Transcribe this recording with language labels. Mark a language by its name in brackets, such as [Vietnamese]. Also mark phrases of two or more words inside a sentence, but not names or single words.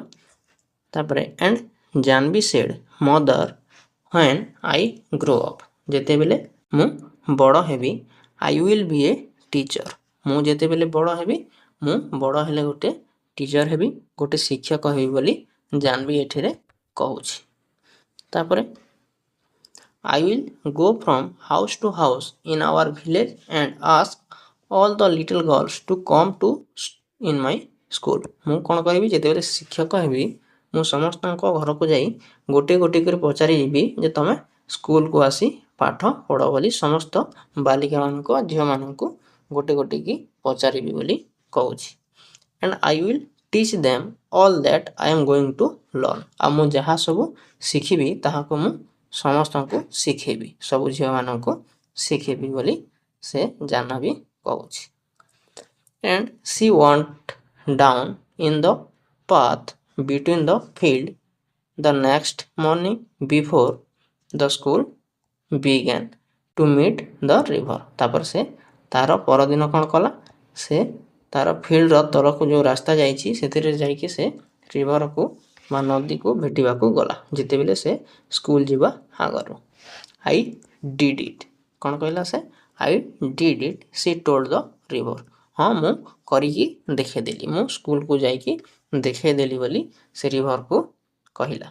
[Odia] ତାପରେ [English] and Janvi said mother when I grow up, [Odia] ଯେତେବେଳେ ମୁଁ ବଡ଼ ହେବି [English] I will be a teacher, [Odia] ମୁଁ ଯେତେବେଳେ ବଡ଼ ହେବି ମୁଁ ବଡ଼ ହେଲେ ଗୋଟେ ଟିଚର ହେବି, ଗୋଟେ ଶିକ୍ଷକ ହେବି ବୋଲି ଜାନବୀ ଏଠିରେ କହୁଛି। [English] ତାପରେ I will go from house to house in our village and ask all the little girls to come to in my school, [Odia] ମୁଁ କ'ଣ କରିବି ଯେତେବେଳେ ଶିକ୍ଷକ ହେବି ମୁଁ ସମସ୍ତଙ୍କ ଘରକୁ ଯାଇ ଗୋଟିଏ ଗୋଟିଏ କରି ପଚାରିବି ଯେ ତମେ ସ୍କୁଲକୁ ଆସି ପାଠ ପଢ଼ ବୋଲି ସମସ୍ତ ବାଳିକାମାନଙ୍କୁ ଝିଅମାନଙ୍କୁ ଗୋଟେ ଗୋଟେ କି ପଚାରିବି ବୋଲି କହୁଛି। [English] and I will teach them all that I am going to learn, [Odia] ଆଉ ମୁଁ ଯାହା ସବୁ ଶିଖିବି ତାହାକୁ ମୁଁ ସମସ୍ତଙ୍କୁ ଶିଖେଇବି, ସବୁ ଝିଅମାନଙ୍କୁ ଶିଖେଇବି ବୋଲି ସେ ଜାହ୍ନବୀ କହୁଛି। [English] and she went down in the path between the field the next morning before the school began to meet the river, [Odia] ତାପରେ ସେ ତାର ପରଦିନ କ'ଣ କଲା, ସେ ତାର ଫିଲ୍ଡର ତଳକୁ ଯେଉଁ ରାସ୍ତା ଯାଇଛି ସେଥିରେ ଯାଇକି ସେ ରିଭରକୁ ବା ନଦୀକୁ ଭେଟିବାକୁ ଗଲା ଯେତେବେଳେ ସେ ସ୍କୁଲ ଯିବା ଆଗରୁ। [English] I did it, [Odia] କ'ଣ କହିଲା ସେ, [English] I did it she told the river, [Odia] ହଁ ମୁଁ କରିକି ଦେଖେଇଦେଲି, ମୁଁ ସ୍କୁଲକୁ ଯାଇକି ଦେଖେଇଦେଲି ବୋଲି ସେ ରିଭରକୁ କହିଲା।